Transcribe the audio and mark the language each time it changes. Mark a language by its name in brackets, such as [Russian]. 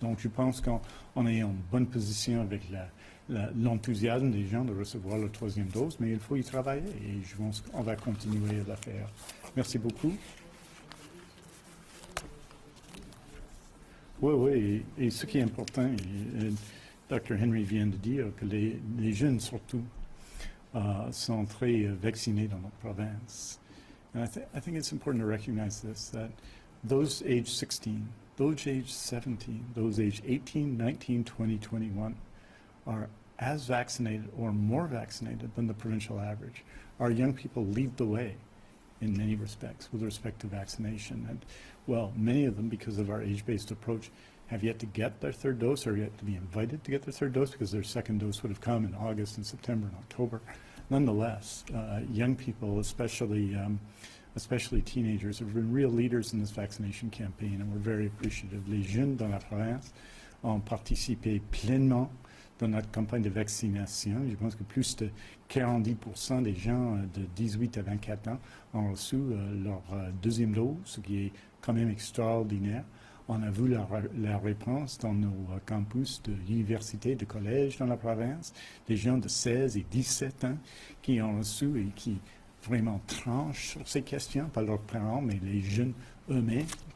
[French] Donc, je pense qu'on est en bonne position avec l'enthousiasme des gens de recevoir leur troisième dose, mais il faut y travailler et je pense qu'on va continuer à la faire. Merci beaucoup. Oui, et ce qui est important, Dr. Henry vient de dire que les jeunes surtout sont très vaccinés dans notre province. [English] And I think it's important to recognize this, that those age 16, those age 17, those age 18, 19, 20, 21 are as vaccinated or more vaccinated than the provincial average. Our young people lead the way in many respects with respect to vaccination. And, well, many of them, because of our age-based approach, have yet to get their third dose or yet to be invited to get their third dose because their second dose would have come in August and September and October. Nonetheless, young people, especially teenagers, have been real leaders in this vaccination campaign, and we're very appreciative. [French] Les jeunes dans la province ont participé pleinement dans notre campagne de vaccination. Je pense que plus de 40% des gens de 18 à 24 ans ont reçu leur deuxième dose, ce qui est quand même extraordinaire. On a vu la réponse dans nos campus d'université, de collèges dans la province, des gens de 16 et 17 ans qui ont reçu et qui vraiment tranchent sur ces questions, pas leurs parents, mais les jeunes eux-mêmes.